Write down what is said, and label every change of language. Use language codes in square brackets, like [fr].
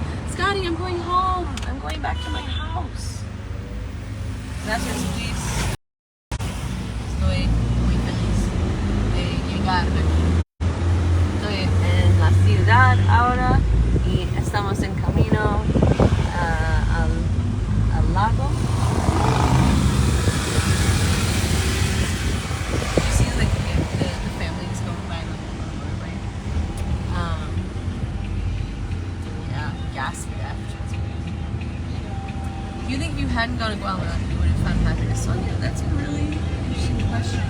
[en] Scotty, I'm going home. I'm going back to my house. Gracias, please. [es] Estoy muy feliz de llegar. Estoy en la ciudad ahora y estamos en camino al lago. [en] You see like the families going by the motorbike. Yeah, gas theft. You think if you hadn't gone to Guatemala, you would have found happiness? So yeah, that's a really interesting question.